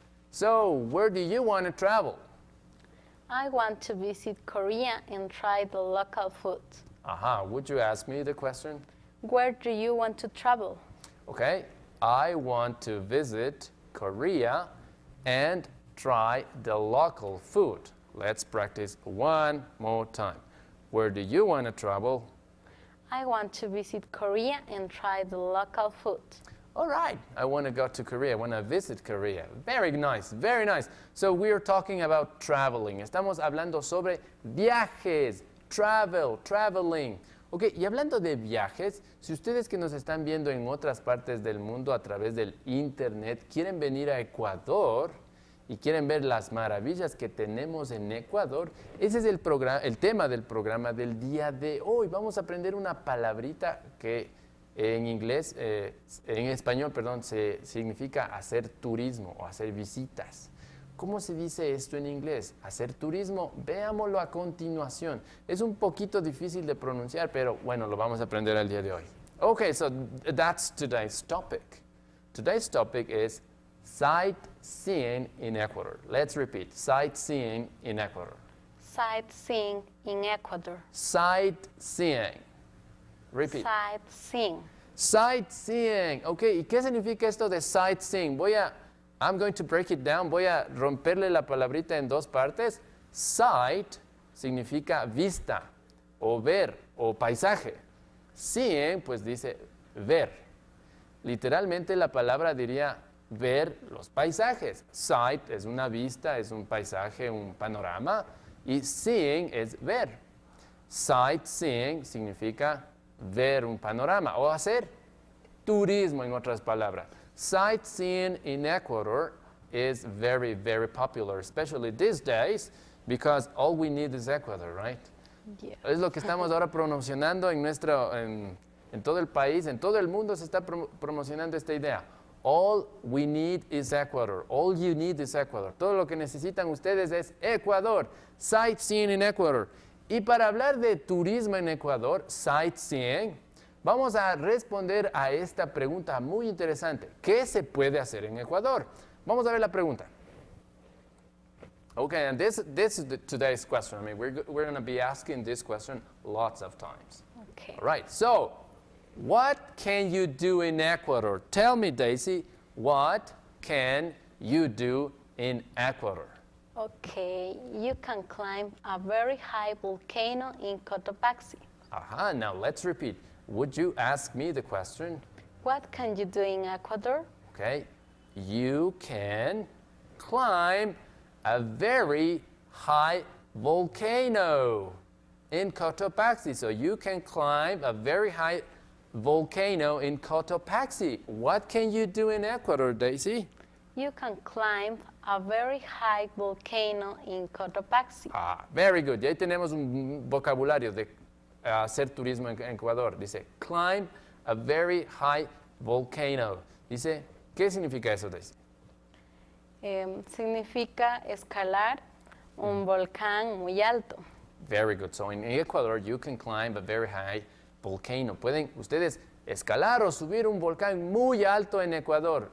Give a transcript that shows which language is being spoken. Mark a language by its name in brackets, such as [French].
[English] So, where do you want to travel? I want to visit Korea and try the local food. Aha, would you ask me the question? Where do you want to travel? Okay, I want to visit Korea and try the local food. Let's practice one more time. Where do you want to travel? I want to visit Korea and try the local food. All right, I want to go to Korea, I want to visit Korea. Very nice, very nice. So we're talking about traveling. [Spanish] Estamos hablando sobre viajes, traveling. Ok, y hablando de viajes, si ustedes que nos están viendo en otras partes del mundo a través del internet quieren venir a Ecuador y quieren ver las maravillas que tenemos en Ecuador, ese es el tema del programa del día de hoy. Vamos a aprender una palabrita que en español, significa hacer turismo o hacer visitas. ¿Cómo se dice esto en inglés? Hacer turismo, veámoslo a continuación. Es un poquito difícil de pronunciar, pero bueno, lo vamos a aprender el día de hoy. [English] Okay, so that's today's topic. Today's topic is sightseeing in Ecuador. Let's repeat, sightseeing in Ecuador. Sightseeing in Ecuador. Sightseeing. Repeat. Sightseeing. Sightseeing. [Spanish] Ok, ¿y qué significa esto de sightseeing? [English] I'm going to break it down. [Spanish] Voy a romperle la palabrita en dos partes. Sight significa vista, o ver, o paisaje. Seeing, pues dice ver. Literalmente la palabra diría ver los paisajes. Sight es una vista, es un paisaje, un panorama. Y seeing es ver. Sightseeing significa ver un panorama o hacer turismo, en otras palabras. [English] Sightseeing in Ecuador is very, very popular, especially these days, because all we need is Ecuador, right? Yeah. [Spanish] Es lo que estamos ahora promocionando en todo el país, en todo el mundo se está promocionando esta idea. [English] All we need is Ecuador. All you need is Ecuador. [Spanish] Todo lo que necesitan ustedes es Ecuador. [English] Sightseeing in Ecuador. [Spanish] Y para hablar de turismo en Ecuador, sightseeing, vamos a responder a esta pregunta muy interesante. ¿Qué se puede hacer en Ecuador? Vamos a ver la pregunta. [English] Okay, and this is today's question. I mean, we're going to be asking this question lots of times. Okay. All right, so what can you do in Ecuador? Tell me, Daisy, what can you do in Ecuador? Okay, you can climb a very high volcano in Cotopaxi. Aha, now let's repeat. Would you ask me the question? What can you do in Ecuador? Okay, you can climb a very high volcano in Cotopaxi. So you can climb a very high volcano in Cotopaxi. What can you do in Ecuador, Daisy? You can climb a very high volcano in Cotopaxi. Ah, very good. [Spanish] Y ahí tenemos un vocabulario de hacer turismo en Ecuador. [English] Dice, climb a very high volcano. [Spanish] Dice, ¿qué significa eso, Daisy? Significa escalar un volcán muy alto. [English] Very good. So in Ecuador, you can climb a very high volcano. [Spanish] Pueden ustedes escalar o subir un volcán muy alto en Ecuador.